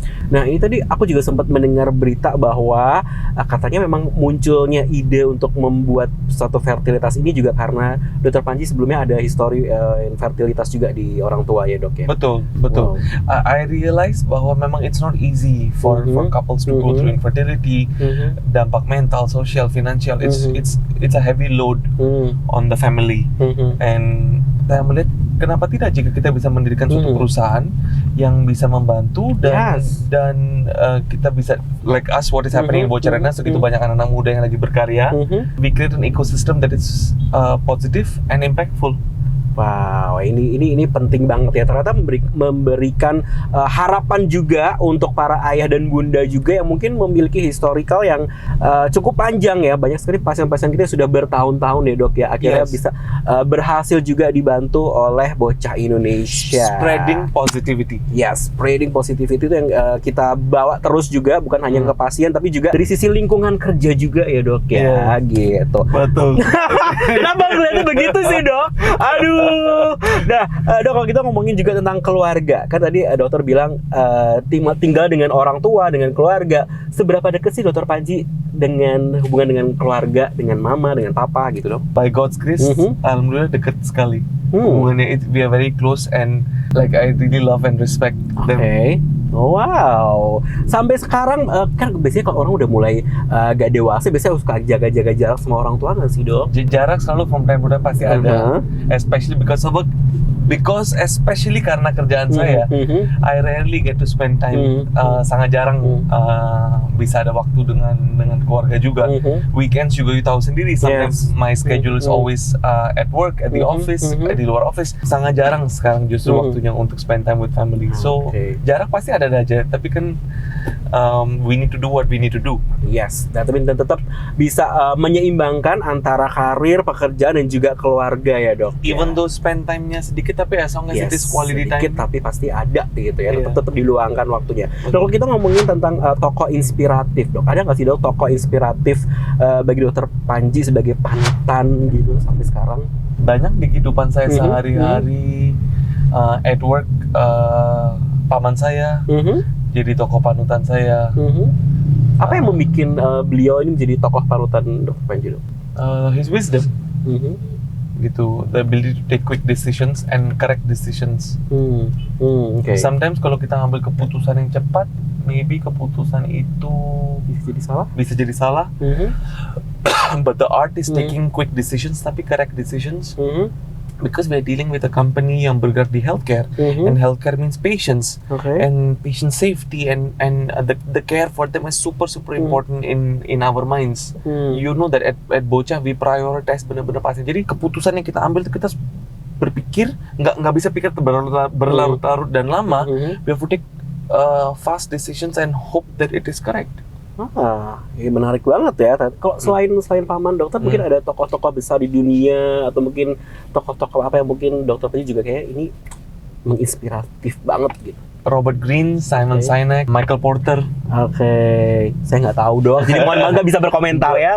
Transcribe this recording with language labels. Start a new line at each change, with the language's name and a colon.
Indonesian: Nah ini tadi aku juga sempat mendengar berita bahwa katanya memang munculnya ide untuk membuat suatu fertilitas ini juga karena Dr. Panji sebelumnya ada histori infertilitas juga di orang tua ya dok ya. Betul.
English: I realize
Indonesian: bahwa memang
English: it's not easy for couples to go through infertility.
Indonesian: Dampak mental, sosial,
English: financial, it's a heavy load on the family. And
Indonesian: saya melihat kenapa tidak jika kita bisa mendirikan suatu perusahaan yang bisa membantu dan kita bisa
English: like us what is happening in Bocarena,
Indonesian: segitu banyak anak-anak muda yang lagi berkarya.
English: We create an ecosystem that is positive and impactful.
Indonesian: Wow, ini penting banget ya. Ternyata memberikan harapan juga untuk para ayah dan bunda juga yang mungkin memiliki historical yang cukup panjang ya. Banyak sekali pasien-pasien kita sudah bertahun-tahun ya dok ya. Akhirnya bisa berhasil juga dibantu oleh Bocah Indonesia.
English: Spreading positivity. Yes, spreading positivity
Indonesian: itu yang kita bawa terus juga, bukan hanya ke pasien tapi juga dari sisi lingkungan kerja juga ya dok ya. Gitu. Betul. Kenapa ngeliatnya begitu sih dok? Aduh. Nah, dok, kalau kita ngomongin juga tentang keluarga, kan tadi dokter bilang tinggal dengan orang tua, dengan keluarga. Seberapa dekat sih Dr. Panji dengan hubungan dengan keluarga, dengan mama, dengan papa gitu dok?
English: By God's grace,
Indonesian: alhamdulillah dekat sekali. Hubungannya
English: we are very close and like I really love and respect them.
Indonesian: Wow, sampai sekarang kan biasanya kalau orang udah mulai gak dewasa, biasanya suka jaga-jaga jarak sama orang tua nggak sih dok? Jarak selalu
English: from time to time
Indonesian: pasti ada,
English: especially because of work. Because especially
Indonesian: karena kerjaan saya,
English: I rarely get to spend time.
Indonesian: Sangat jarang bisa ada waktu dengan keluarga juga. Weekends juga
English: you
Indonesian: tahu sendiri.
English: Sometimes my schedule is always at work, at the office, di luar office.
Indonesian: Sangat jarang sekarang justru waktunya untuk
English: spend time with family. So
Indonesian: jarak pasti ada aja. Tapi kan
English: we need to do what we need to do.
Indonesian: Yes, dan tetap bisa menyeimbangkan antara karir, pekerjaan dan juga keluarga ya dok.
English: Even though spend time-nya
Indonesian: sedikit, tapi
English: as long as it is quality
Indonesian: sedikit,
English: time,
Indonesian: tapi pasti ada gitu ya. Tetap diluangkan waktunya. Dok, kalau kita ngomongin tentang tokoh inspiratif dok, ada nggak sih dok tokoh inspiratif bagi Dr. Panji sebagai panutan gitu sampai sekarang? Banyak di kehidupan saya sehari-hari.
English: At work,
Indonesian: paman saya jadi tokoh panutan saya. Apa yang membuat beliau ini menjadi tokoh panutan Dr. Panji dok?
English: His wisdom.
Indonesian: Gitu,
English: the ability to take quick decisions and correct decisions. Sometimes
Indonesian: kalau kita ambil keputusan yang cepat,
English: maybe
Indonesian: keputusan itu bisa jadi salah.
English: But the art is taking quick decisions
Indonesian: tapi
English: correct decisions. Because we're dealing with a company
Indonesian: yang bergerak di
English: healthcare, and healthcare means patients, and patient safety, and the care for them is super important in our minds. You know that at Bocah we prioritize
Indonesian: benar-benar pasien. Jadi keputusan yang kita ambil itu kita berpikir nggak bisa pikir berlarut-larut dan lama.
English: We have to take fast decisions and hope that it is correct.
Indonesian: Ini menarik banget ya. Kalau selain paman dokter, mungkin ada tokoh-tokoh besar di dunia atau mungkin tokoh-tokoh apa yang mungkin Dr. Panji juga kayak ini menginspiratif banget gitu. Robert Greene, Simon Sinek, Michael Porter. Saya nggak tahu dong. Jadi mohon maaf nggak bisa berkomentar ya.